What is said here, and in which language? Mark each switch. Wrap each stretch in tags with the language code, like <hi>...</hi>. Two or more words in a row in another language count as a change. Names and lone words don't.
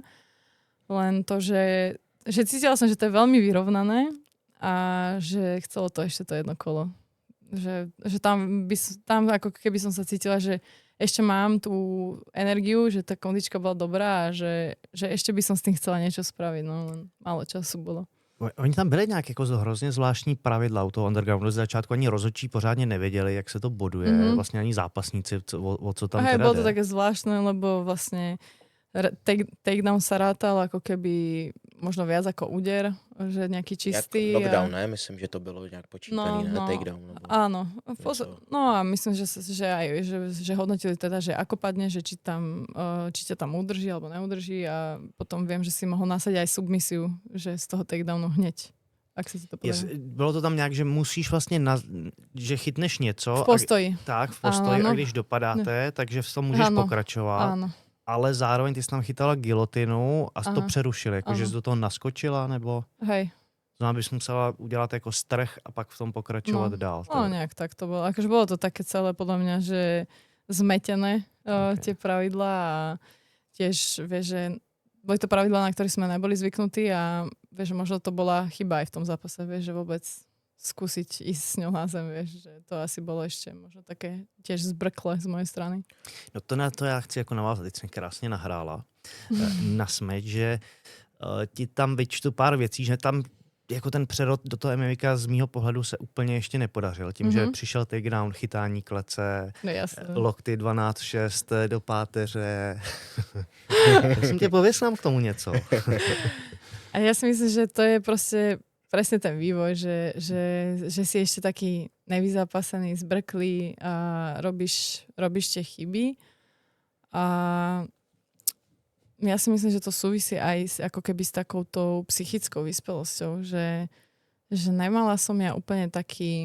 <sk>Len to, že cítila som, že to je veľmi vyrovnané a že chcelo to ešte to jedno kolo. Že tam ako keby som sa cítila, že ešte mám tú energiu, že tá kondička bola dobrá a že ešte by som s tým chcela niečo spraviť, no len málo času bolo.</sk> <cs>Oni tam byli nějak jako hrozně zvláštní pravidla u toho undergroundu. Z začátku ani rozhodčí pořádně nevěděli, jak se to boduje. Vlastně ani zápasníci, o co tam teda</cs> <sk>bolo to</sk> <cs>jde.</cs> <sk>také zvláštne, lebo vlastne takedown sa rátal ako keby možno viac ako úder, že nejaký čistý.</sk> <cs>Jak knockdown, ne? Myslím, že to bylo nějak počítaný, ne? Takedown. Nebo...</cs> <sk>Áno.</sk> <cs>Něco.</cs> <sk>No a myslím, že aj že hodnotili teda, že ako padne, že či ťa tam udrží alebo neudrží a potom viem, že si mohol nasadiť aj submisiu, že z toho takedownu hneď. Ak sa ti to povie.</sk> <cs>Bylo to tam nějak, že musíš vlastně, že chytneš něco. V postoji. Tak, v postoji.</cs> <sk>Áno.</sk> <cs>A když dopadáte, takže v tom můžeš pokračovat.</cs> <sk>Áno.</sk> <cs>Ale zároveň ty jsi tam chytala gilotinu a to přerušili. Jakože jsi do toho naskočila, nebo...</cs> <sk>Hej.</sk> <cs>Znamená, bys musela udělat jako strh a pak v tom pokračovat dál. No,</cs> <sk>nejak tak to bolo. Akože bolo to také celé podľa mňa, že zmetené tie pravidlá a tiež, vieš, že boli to pravidlá, na ktoré sme neboli zvyknutí a vieš, možno to bola chyba aj v tom zápase, vieš, že vôbec skúsiť ísť s ňou na zem, vieš, že to asi bolo ešte možno také tiež zbrkle z mojej strany.</sk> <cs>No to na to já chci jako navázat, teď jsem krásně nahrála na smeč, že ti tam vyčtu pár věcí, že tam jako ten přerod do toho MMA z mýho pohledu se úplně ještě nepodařil. Tím, že přišel takedown, chytání klece,</cs> <sk>No, jasne.</sk> <cs>lokty 12-6 do páteře. Já jsem tě pověsnám k tomu něco.</cs> <sk>A ja si myslím, že to je proste presne ten vývoj, že si ešte taký nevyzápasený, zbrklý a robíš tie chyby. A ja si myslím, že to súvisí aj ako keby s takouto psychickou vyspelosťou, že nemala som ja úplne taký</sk>